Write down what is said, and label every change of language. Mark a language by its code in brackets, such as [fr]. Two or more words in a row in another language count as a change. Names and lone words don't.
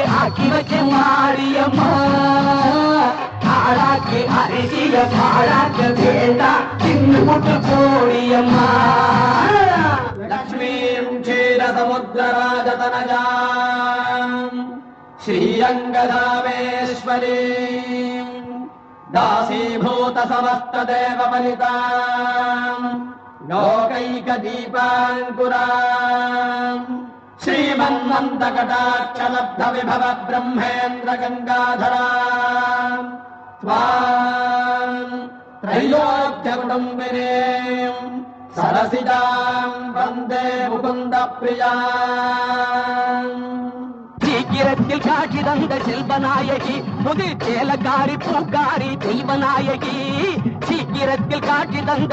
[ta] ஆக்கி வச்ச மாரியம்மா ஆளாக்கு அரிசிய பாழாக்க வேண்டாம் சின்ன முட்டு போடியம்மா [sa] लक्ष्मीम् क्षीरसमुद्रराजतनयाम् श्रीरङ्गधामेश्वरीम् दासीभूत समस्त देव वनिताम् लोकैक दीपाङ्कुराम् श्रीमन्मन्तकटाक्ष लब्ध विभव ब्रह्मेन्द्र गङ्गाधराम् त्वाम् त्रैलोक्य कुटुम्बिनीम् सरसिजाम् वन्दे मुकुन्द [ta] प्रियाम् சீக்கிரத்தில் காட்சி தந்த செல்வநாயகி புது சேலக்காரி பூக்காரி தெய்வநாயகி சீக்கிரத்தில் காட்சி தந்த